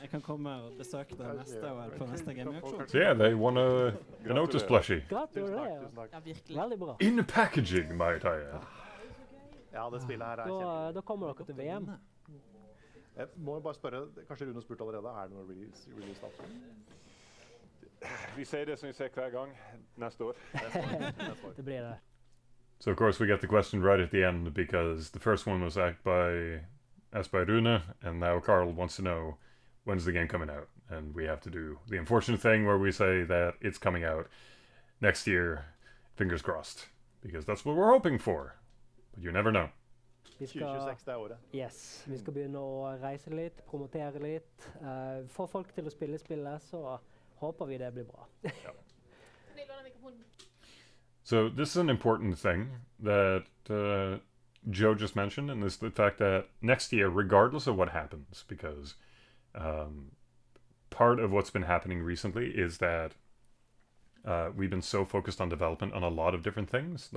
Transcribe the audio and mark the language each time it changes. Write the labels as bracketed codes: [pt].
[no] Jeg kan komme og besøke deg neste år på neste gaming-aksjon. [en] So yeah, they won a Otis plushie. [no] Gratulerer. Tusen takk. Ja, virkelig. Veldig bra. [en] In packaging, might I add. [no] Ja, det spillet her er kjempe. Da kommer dere til VM. Jeg må bare spørre, kanskje Rune spurte allerede, er det noe release dato? Vi sier det som vi sier hver gang. Neste år. Det blir det. [en] So of course we get the question right at the end because the first one was asked by Rune, and now Carl wants to know when's the game coming out, and we have to do the unfortunate thing where we say that it's coming out next year, fingers crossed, because that's what we're hoping for, but you never know. [no] Vi skal, 2026, det er året. yes, vi skal begynne å reise litt, promotere litt. Få folk til å spille spillet, så håper vi det blir bra. [en] So this is an important thing that Joe just mentioned, and this is the fact that next year, regardless of what happens, because part of what's been happening recently is that we've been so focused on development on a lot of different things.